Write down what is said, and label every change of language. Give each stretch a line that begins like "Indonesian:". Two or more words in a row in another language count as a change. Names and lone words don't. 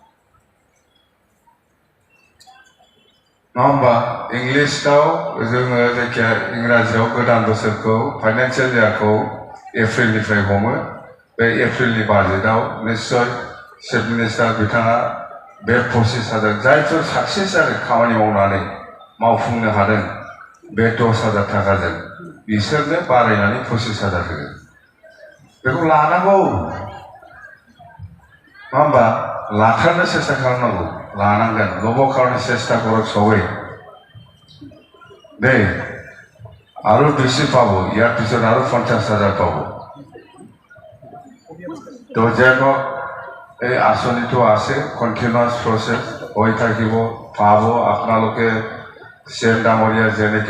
Bodo: नङा होमबा इंलिसाव जोङो जायखिया इंराजियाव गोदान बोसोरखौ फाइनान्सियेल इयारखौ एप्रिलनिफ्राय हमो बे एप्रिलनि बाजेटआव निश्चय
English: chief minister
Bodo: बिथाङा बे 25,000 जायफोर साक्सेस जादों खामानि मावनानै मावफुंनो हादों बे 10,000 थाखाजों बिसोरनो बारायनानै 25,000 होगोन बेखौ लानांगौ नङा होमबा लाथारनो চেষ্টা खालामनांगौ लानांगोन
Assamese: লব কাৰণে চেষ্টা কৰক সবাই দেই আৰু বেছি পাব ইয়াৰ পিছত আৰু 50,000 পাব তো যেন এই আঁচনিটো আছে
English: continuous process
Assamese: হৈ থাকিব পাব আপোনালোকে চেন ডাঙৰীয়া যেনেকৈ